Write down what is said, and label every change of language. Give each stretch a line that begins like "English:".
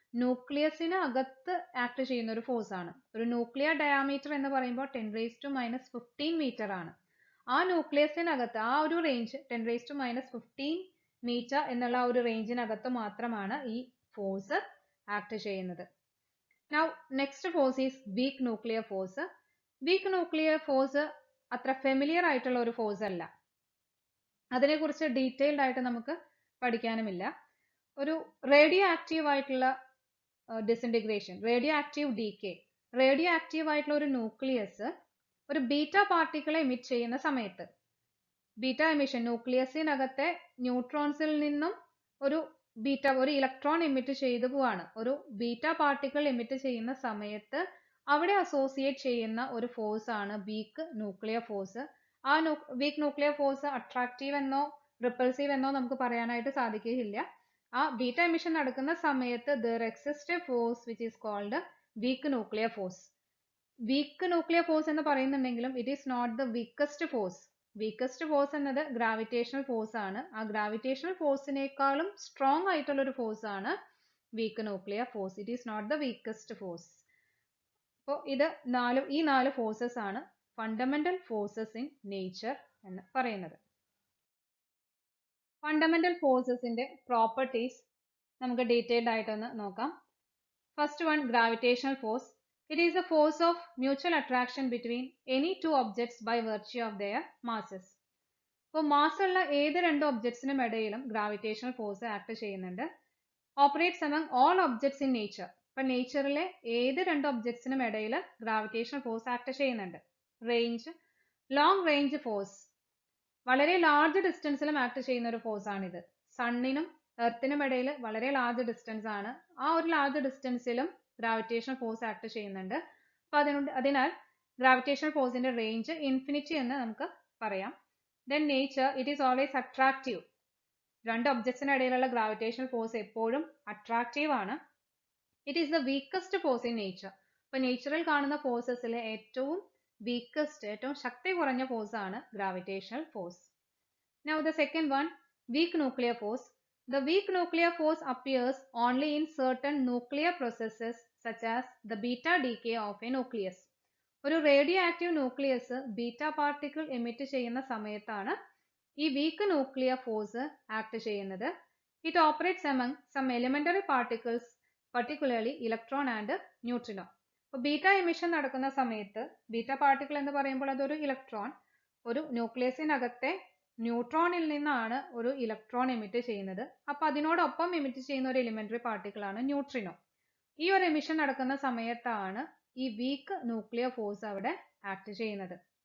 Malayalam: ന്യൂക്ലിയസിന് അകത്ത് ആക്ട് ചെയ്യുന്ന ഒരു ഫോഴ്സ് ആണ്. ഒരു ന്യൂക്ലിയർ ഡയാമീറ്റർ എന്ന് പറയുമ്പോൾ 10⁻⁻15 മീറ്റർ ആണ്. ആ ന്യൂക്ലിയസിനകത്ത് ആ ഒരു റേഞ്ച് 10⁻⁻15 മീറ്റർ എന്നുള്ള ആ ഒരു റേഞ്ചിനകത്ത് മാത്രമാണ് ഈ ഫോഴ്സ് ആക്ട് ചെയ്യുന്നത്.
English: Now next force is weak nuclear force.
Malayalam: Weak nuclear force അത്ര ഫെമിലിയർ ആയിട്ടുള്ള ഒരു ഫോഴ്സ് അല്ല. അതിനെക്കുറിച്ച് ഡീറ്റെയിൽഡ് ആയിട്ട് നമുക്ക് പഠിക്കാനുമില്ല. ഒരു റേഡിയോ ആക്റ്റീവ് ആയിട്ടുള്ള disintegration, radio active decay, radio active ആയിട്ടുള്ള ഒരു ന്യൂക്ലിയസ് ഒരു ബീറ്റ പാർട്ടിക്കിളെ എമിറ്റ് ചെയ്യുന്ന സമയത്ത്, ബീറ്റ എമിഷൻ, ന്യൂക്ലിയസിനകത്തെ ന്യൂട്രോൺസിൽ നിന്നും ഒരു ഇലക്ട്രോൺ എമിറ്റ് ചെയ്തു പോവാണ്. ഒരു ബീറ്റ പാർട്ടിക്കിൾ എമിറ്റ് ചെയ്യുന്ന സമയത്ത് അവിടെ അസോസിയേറ്റ് ചെയ്യുന്ന ഒരു ഫോഴ്സ് ആണ് വീക്ക് ന്യൂക്ലിയർ ഫോഴ്സ്. ആ വീക്ക് ന്യൂക്ലിയർ ഫോഴ്സ് അട്രാക്റ്റീവ് എന്നോ റിപ്പൾസീവ് എന്നോ നമുക്ക് പറയാനായിട്ട് സാധിക്കുകയില്ല.
English: ആ beta emission നടക്കുന്ന സമയത്ത് there exists a force which is called weak nuclear force.
Malayalam: Weak nuclear force എന്ന് പറയുന്നുണ്ടെങ്കിലും
English: it is not the weakest force.
Malayalam: Weakest force എന്നത് ഗ്രാവിറ്റേഷണൽ ഫോഴ്സ് ആണ്. ആ ഗ്രാവിറ്റേഷണൽ ഫോഴ്സിനേക്കാളും സ്ട്രോങ് ആയിട്ടുള്ള ഒരു ഫോഴ്സ് ആണ് weak nuclear force.
English: It is not the weakest force.
Malayalam: അപ്പോൾ ഈ നാല് ഫോഴ്സസ് ആണ് ഫണ്ടമെന്റൽ ഫോഴ്സസ് ഇൻ നേച്ചർ എന്ന് പറയുന്നത്. ഫണ്ടമെന്റൽ ഫോഴ്സസിന്റെ പ്രോപ്പർട്ടീസ് നമുക്ക് ഡീറ്റെയിൽഡ് ആയിട്ടൊന്ന് നോക്കാം.
English: First one, gravitational force. It is a force of mutual attraction between any two objects by virtue of their masses.
Malayalam: അപ്പോൾ മാസ് ഉള്ള ഏത് രണ്ട് ഒബ്ജക്ട്സിനും ഇടയിലും ഗ്രാവിറ്റേഷണൽ ഫോഴ്സ് ആക്ട് ചെയ്യുന്നുണ്ട്.
English: Operates among all objects in nature.
Malayalam: ഇപ്പൊ നേച്ചറിലെ ഏത് രണ്ട് ഒബ്ജക്ട്സിനും ഇടയിൽ ഗ്രാവിറ്റേഷണൽ ഫോഴ്സ് ആക്ട് ചെയ്യുന്നുണ്ട്. റേഞ്ച്, ലോങ് റേഞ്ച് ഫോഴ്സ്, വളരെ ലാർജ് ഡിസ്റ്റൻസിലും ആക്ട് ചെയ്യുന്ന ഒരു ഫോഴ്സ് ആണിത്. സണ്ണിനും എർത്തിനും ഇടയിൽ വളരെ ലാർജ് ഡിസ്റ്റൻസ് ആണ്. ആ ഒരു ലാർജ് ഡിസ്റ്റൻസിലും ഗ്രാവിറ്റേഷണൽ ഫോഴ്സ് ആക്ട് ചെയ്യുന്നുണ്ട്. അപ്പൊ അതിനാൽ ഗ്രാവിറ്റേഷണൽ ഫോഴ്സിന്റെ റേഞ്ച് ഇൻഫിനിറ്റി എന്ന് നമുക്ക് പറയാം. Then nature,
English: It is always attractive.
Malayalam: രണ്ട് ഒബ്ജക്ട്സിന് ഇടയിലുള്ള ഗ്രാവിറ്റേഷണൽ ഫോഴ്സ് എപ്പോഴും അട്രാക്റ്റീവ് ആണ്.
English: It is the weakest force in nature.
Malayalam: അപ്പൊ നേച്ചറിൽ കാണുന്ന ഫോഴ്സസിലെ ഏറ്റവും വീക്കസ്റ്റ്, ഏറ്റവും ശക്തി കുറഞ്ഞ ഫോഴ്സ് ആണ് gravitational force.
English: Now the second one, weak nuclear force. The weak nuclear force appears only in certain nuclear processes such as the beta decay of a nucleus.
Malayalam: ഒരു radio active nucleus beta particle emit ചെയ്യുന്ന സമയത്താണ് ഈ weak nuclear force act ചെയ്യുന്നത്.
English: It operates among some elementary particles, particularly electron and neutrino.
Malayalam: അപ്പോൾ beta emission നടക്കുന്ന സമയത്ത്, beta particle എന്ന് പറയുമ്പോൾ അതൊരു ഇലക്ട്രോൺ, ഒരു ന്യൂക്ലിയസിനകത്തെ ന്യൂട്രോണിൽ നിന്നാണ് ഒരു ഇലക്ട്രോൺ എമിറ്റ് ചെയ്യുന്നത്. അപ്പൊ അതിനോടൊപ്പം എമിറ്റ് ചെയ്യുന്ന ഒരു എലിമെന്ററി പാർട്ടിക്കിൾ ആണ് ന്യൂട്രിനോ. ഈ ഒരു എമിഷൻ നടക്കുന്ന സമയത്താണ് ഈ വീക്ക് ന്യൂക്ലിയർ ഫോഴ്സ് അവിടെ ആക്ട് ചെയ്യുന്നത്.